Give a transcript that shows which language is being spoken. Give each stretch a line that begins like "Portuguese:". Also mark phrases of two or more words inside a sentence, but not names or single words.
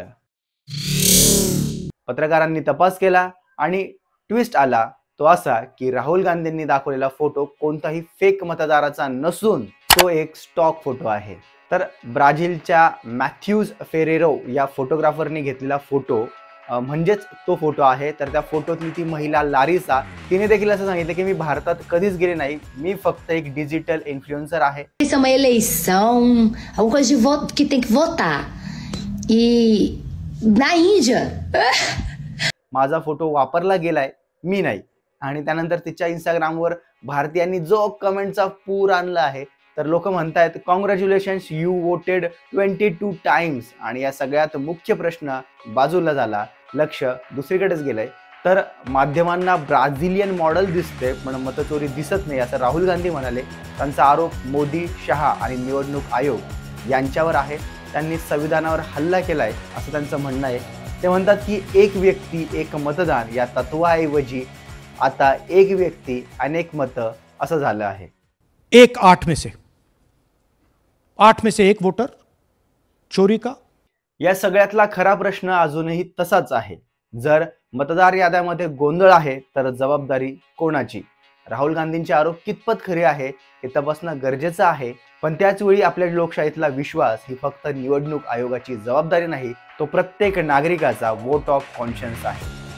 Marathi: पत्रकारांनी तपास केला आणि ट्विस्ट आला तो असा की राहुल गांधींनी दाखवलेला फोटो कोणताही फेक मतदाराचा नसून तो एक
English: stock photo
Marathi: आहे। तर ब्राझीलच्या मॅथ्यूज फेरेरो या फोटोग्राफरनी घेतलेला फोटो म्हणजेच तो फोटो आहे। तर त्या फोटोतली ती महिला लारिसा, तिने देखील असं सांगितलं की मी भारतात कधीच गेले नाही, मी फक्त एक
English: digital influencer
Marathi: आहे।
Portuguese: Isso é uma eleição, alguma coisa de voto que tem que votar. E na Índia
Marathi: माझा फोटो वापरला गेलाय, मी नाही। आणि त्यानंतर तिच्या इंस्टाग्रामवर भारतीयांनी जो कमेंटचा पूर आणला आहे, तर लोक म्हणतायत
English: congratulations you voted 22 times.
Marathi: आणि या सगळ्यात मुख्य प्रश्न बाजूला झाला, लक्ष दुसरीकडेच गेलंय। तर माध्यमांना ब्राझिलियन मॉडेल दिसते पण मतचोरी दिसत नाही असं राहुल गांधी म्हणाले। त्यांचा आरोप मोदी, शहा आणि निवडणूक आयोग यांच्यावर आहे। त्यांनी संविधानावर हल्ला केलाय असं त्यांचं म्हणणं आहे। ते म्हणतात की एक व्यक्ती एक मतदान या तत्वाऐवजी आता एक व्यक्ती अनेक मतं असं झालं आहे।
Hindi: 8 में से 1 वोटर चोरी का?
Marathi: या सगळ्यातला खरा प्रश्न अजूनही तसाच आहे। जर मतदार याद्यामध्ये गोंधळ आहे तर जबाबदारी कोणाची? राहुल गांधींचे आरोप कितपत खरे आहे हे तपासणं गरजेचं आहे, पण त्याच वेळी आपल्या लोकशाहीतला विश्वास ही फक्त निवडणूक आयोगाची जबाबदारी नाही, तो प्रत्येक नागरिकाचा
English: vote of conscience
Marathi: आहे।